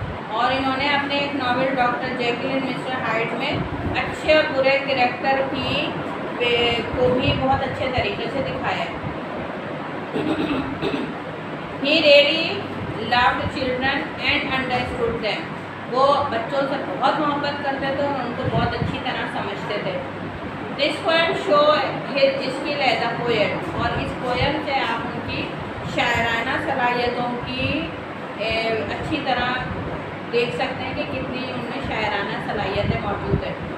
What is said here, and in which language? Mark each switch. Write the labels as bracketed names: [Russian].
[Urdu] اور انہوں نے اپنے ایک novel doctor Jekyll and mister Hyde میں اچھے اور برے کریکٹر کی کو بھی بہت اچھے طریقے سے دکھایا ہے. [English] He really loved children and understood them. [Urdu] وہ بچوں سے بہت محبت کرتے تھے اور ان کو بہت اچھی طرح سمجھتے تھے. [English] this poem show his skill as a poet, [Urdu] اور اس پوئم سے آپ ان کی شاعرانہ صلاحیتوں کی اچھی طرح دیکھ سکتے ہیں کہ کتنی ان میں شاعرانہ صلاحیتیں موجود ہیں.